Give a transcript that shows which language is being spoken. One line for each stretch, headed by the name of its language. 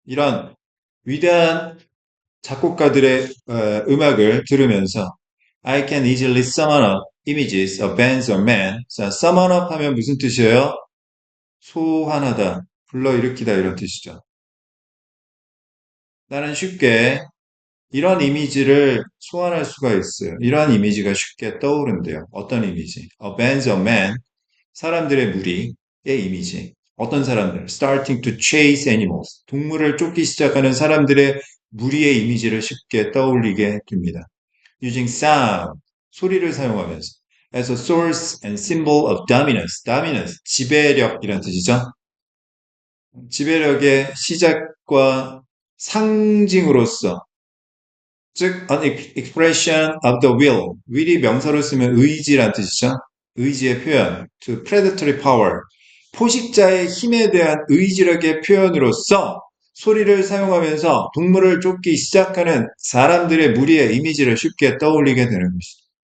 Korean: 이런 위대한 작곡가들의 음악을 들으면서
English: I can easily summon up images of bands or men.
Korean: 자, summon up 하면 무슨 뜻이에요? 소환하다, 불러일으키다 이런 뜻이죠. 나는 쉽게 이런 이미지를 소환할 수가 있어요. 이러한 이미지가 쉽게 떠오른대요. 어떤 이미지?
English: A bands of men,
Korean: 사람들의 무리의 이미지. 어떤 사람들?
English: Starting to chase animals.
Korean: 동물을 쫓기 시작하는 사람들의 무리의 이미지를 쉽게 떠올리게 됩니다.
English: Using sound,
Korean: 소리를 사용하면서
English: as a source and symbol of dominance, dominance,
Korean: 지배력이란 뜻이죠. 지배력의 시작과 상징으로서 즉
English: an expression of the will,
Korean: will이 명사로 쓰면 의지란 뜻이죠. 의지의 표현,
English: to predatory power,
Korean: 포식자의 힘에 대한 의지력의 표현으로서 소리를 사용하면서 동물을 쫓기 시작하는 사람들의 무리의 이미지를 쉽게 떠올리게 되는 것이죠.